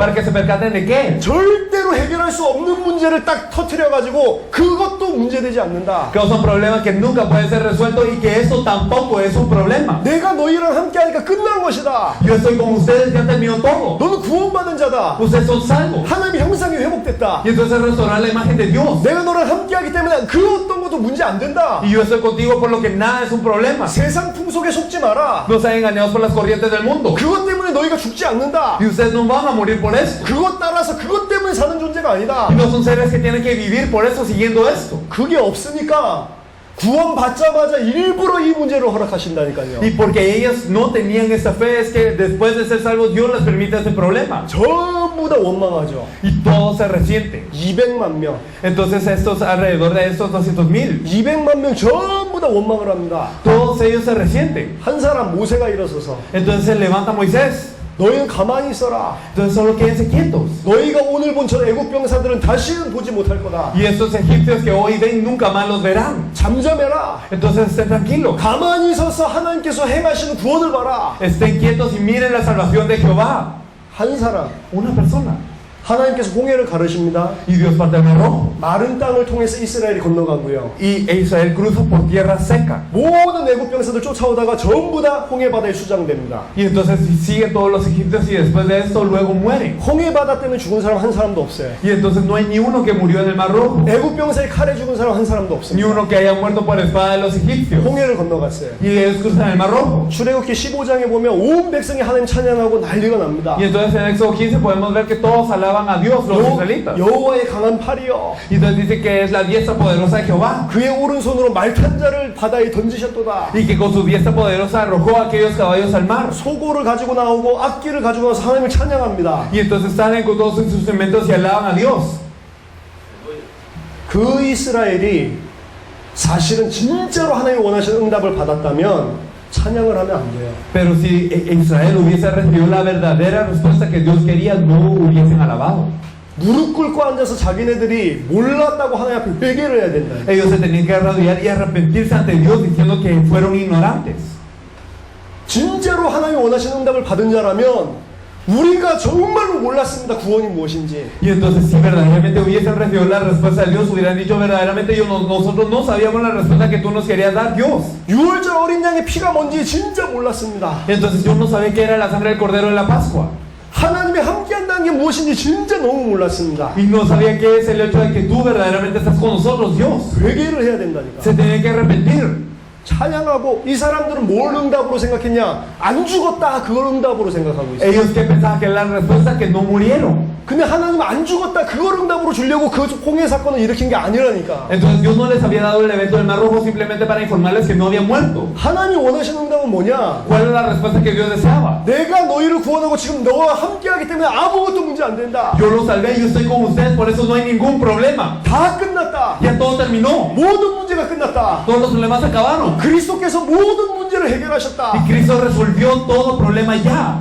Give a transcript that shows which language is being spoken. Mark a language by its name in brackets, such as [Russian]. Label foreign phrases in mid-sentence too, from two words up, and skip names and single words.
[Spanish] Para que se percaten de qué. [Korean] 절대로 해결할 수 없는 문제를 딱 터트려가지고 그것도 문제되지 않는다. [Spanish] Que son problemas que nunca pueden ser resueltos y que eso tampoco es un problema. [Korean] 내가 너희랑 함께 하니까 끝난 것이다. [Spanish] Yo estoy con ustedes, ya terminó todo. [Korean] 너는 구원받은 자다. [Spanish] Ustedes son salvos. [Korean] 하나님의 형상이 회복됐다. [Spanish] Y entonces restaurar la imagen de Dios. [Korean] 내가 너랑 함께 하기 때문에 그 어떤 것도 문제 안 된다. [Spanish] Y yo estoy contigo por lo que nada es un problema. [Korean] 세상 풍속에 속지 마라. [Spanish] No sean engañados por las corrientes del mundo. [Korean] 그것 때문에 너희가 죽지 않는다. [Spanish] Y ustedes no van a morir por esto. [Korean] 그것 따라서 그것 때문에 사는 존재가 아니다. [Spanish] Y no son seres que tienen que vivir por eso siguiendo esto. [Korean] 그게 없으니까 구원받자마자 일부러 이 문제를 허락하신다니까요. [Spanish] Y porque ellos no tenían esa fe es que después de ser salvos Dios les permite ese problema. [Korean] 전부 다 원망하죠. [Spanish] Y todos se resienten. [Korean] 200만 명. [Spanish] Entonces estos alrededor de estos 200,000, [Korean] 200만 명 전부 다 원망을 합니다. [Spanish] todos ellos se resienten. [Korean] 한 사람 모세가 일어서서 [Spanish] Entonces se levanta Moisés. [Korean] 너희는 가만히 있어라. [Spanish] Entonces solo quédense quietos. [Korean] 너희가 오늘 본 저 애국 병사들은 다시는 보지 못할 거다. [Spanish] Y estos egipcios que hoy ven nunca más los verán. [Korean] 잠잠해라. [Spanish] Entonces estén tranquilos. [Korean] 가만히 서서 하나님께서 행하시는 구원을 봐라. [Spanish] Estén quietos y miren la salvación de Jehová. [Korean] 한 사람. [Spanish] Una persona. [Korean] 하나님께서 홍해를 가르십니다. [Spanish] Y Dios parte el Mar Rojo. [Korean] 마른 땅을 통해서 이스라엘이 건너가고요. [Spanish] Y Israel cruza por tierra seca. [Korean] 모든 애국 병사들 쫓아오다가 전부 다 홍해 바다에 수장됩니다. [Spanish] Y entonces siguen todos los egipcios y después de esto luego mueren. [Korean] 홍해 바다 때문에 죽은 사람 한 사람도 없어요. [Spanish] Y entonces no hay ni uno que murió en el Mar Rojo. [Korean] 애국 병사의 칼에 죽은 사람 한 사람도 [Spanish] Ni [Korean] 없습니다. [Spanish] uno que haya muerto por espada de los egipcios. [Korean] 홍해를 건너갔어요. [Spanish] Y ellos cruzan el Mar Rojo. [Korean] 출애굽기 15장에 보면 온 백성이 하나님 찬양하고 난리가 납니다. [Spanish] Y entonces en Éxodo 15 podemos ver que todos alaban alaban a Dios los israelitas. [Korean] 여호와의 강한 팔이여 [Spanish] Y entonces dice que es la diestra poderosa de Jehová. [Korean] 그의 오른손으로 말탄자를 바다에 던지셨도다. [Spanish] Y que con su diestra poderosa arrojó a aquellos caballos al mar. [Korean] 소고를 가지고 나오고 악기를 가지고 나서 하나님을 찬양합니다. [Spanish] Y entonces salen con todos sus instrumentos y alaban a Dios. [Korean] 그 이스라엘이 사실은 진짜로 하나님이 원하시는 응답을 받았다면 찬양을 하면 안 돼요. [Spanish] Pero si Israel hubiese recibido la verdadera respuesta que Dios quería, no hubiesen alabado. [Korean] 무릎 꿇고 앉아서 자기네들이 몰랐다고 하나님 앞에 회개를 해야 된다. [Spanish] Ellos se tenían que arrodillar y arrepentirse ante Dios diciendo que fueron ignorantes. [Korean] 진짜로 하나님이 원하시는 응답을 받은 자라면 우리가 정말로 몰랐습니다. 구원이 무엇인지. [Spanish] Y entonces si verdaderamente hubiesen recibido la respuesta de Dios, hubieran dicho verdaderamente nosotros no sabíamos la respuesta que tú nos querías dar, Dios. [Korean] 6월절 어린 양의 피가 뭔지 진짜 몰랐습니다. [Spanish] Entonces yo no sabía qué era la sangre del cordero de la Pascua. [Korean] 하나님이 함께한다는 게 무엇인지 진짜 너무 몰랐습니다. [Spanish] Y no sabía qué es el hecho de que tú verdaderamente estás con nosotros, Dios. [Korean] 회개를 해야 된다니까. [Spanish] Se tenían que arrepentir. [Korean] 찬양하고 이 사람들은 뭘 응답으로 생각했냐? 안 죽었다 그걸 응답으로 생각하고 있어요. [Spanish] Ellos que pensaban que era la respuesta que no murieron. [Korean] 근데 하나님은 안 죽었다 그걸 응답으로 주려고 그 홍해 사건을 일으킨 게 아니라니까. [Spanish] Entonces Dios no les había dado el evento del Mar Rojo simplemente para informarles que no habían muerto. [Korean] 하나님이 원하시는 응답은 뭐냐? [Spanish] ¿Cuál es la respuesta que Dios deseaba? [Korean] 내가 너희를 구원하고 지금 너와 함께하기 때문에 아무것도 문제 안 된다. [Spanish] Yo los salvé, yo estoy con ustedes, por eso no hay ningún problema. [Korean] 다 끝났다. [Spanish] Ya todo terminó. [Korean] 모든 문제가 끝났다. [Spanish] Todos los problemas se acabaron. [Korean] 그리스도께서 모든 문제를 해결하셨다. [Spanish] Y Cristo resolvió todo problema ya.